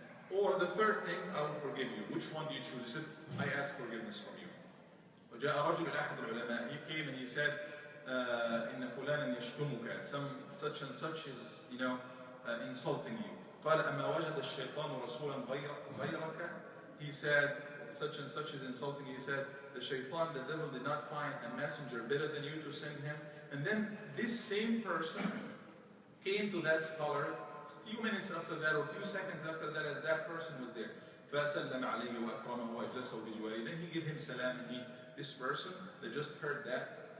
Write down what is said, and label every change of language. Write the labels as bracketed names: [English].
[English] Or the third thing, I will forgive you. Which one do you choose? He said, I ask forgiveness from you. [Arabic] وجاء رجل أحد العلماء. [English] He came and he said, [Arabic] إن فلانا يشتمك. [English] Such and such is, insulting you. [Arabic] قال أما وجد الشيطان رسولا غيرك. [English] He said, such and such is insulting. He said, the shaitan, the devil, did not find a messenger better than you to send him. And then this same person came to that scholar a few minutes after that, or a few seconds after that, as that person was there. [Arabic] فَسَلَّمَ عَلَيْهِ وَأَكْرَمَهُ وَأَجْلَسَهُ بِجْوَارِهِ. [English] Then he gave him salam, and this person that just heard that,